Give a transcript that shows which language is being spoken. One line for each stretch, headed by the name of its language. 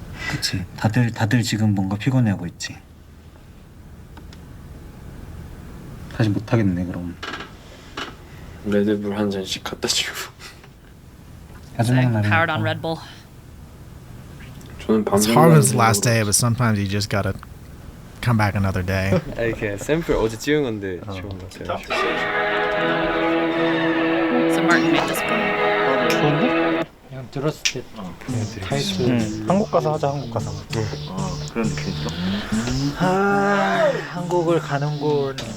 Korean: 그치. 다들 지금 뭔가 피곤해하고 있지. 다시 못하겠네 그럼. 레드불 한 잔씩 갖다 주고. 마지막 날이니까.
English: Powered on Red Bull. It's hard when it's the last day, but sometimes you just gotta come back another day.
Korean: 이렇게 샘플 어제 찍은 건데 좋은 것 같아요.
English: So Martin made this one.
Korean: 좋은데? 그냥 들었을 때 타이틀 한국 가서 하자 한국 가서. 그런 느낌 있어? 아 한국을 가는군.